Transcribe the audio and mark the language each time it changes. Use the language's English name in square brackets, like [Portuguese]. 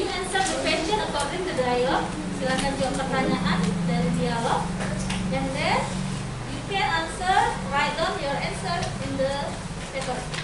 [English] You answer the question according to dialogue. [Indonesian] Silakan jawab pertanyaan dari dialog. [English] And then you can answer, write down your answer in the paper.